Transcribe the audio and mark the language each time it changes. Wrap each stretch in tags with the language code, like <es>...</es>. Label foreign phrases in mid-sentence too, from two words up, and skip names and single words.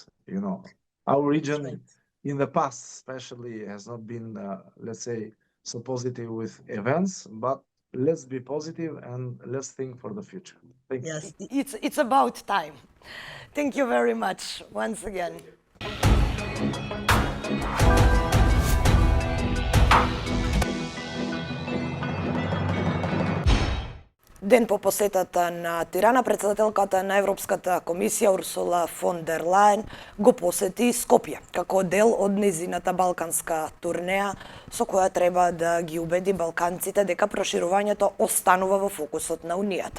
<en>You know, our region Right. in the past, especially, has not been, let's say, so positive with events. But let's be positive and let's think for the future. Thank you. Yes. It's about time. Thank you very much once again.</en> <mk>Ден по посетата на Тирана, председателката на Европската комисија Урсула Фон дер Лајен го посети Скопје како дел од нејзината балканска турнеја, со која треба да ги убеди балканците дека проширувањето останува во фокусот на Унијата.</mk>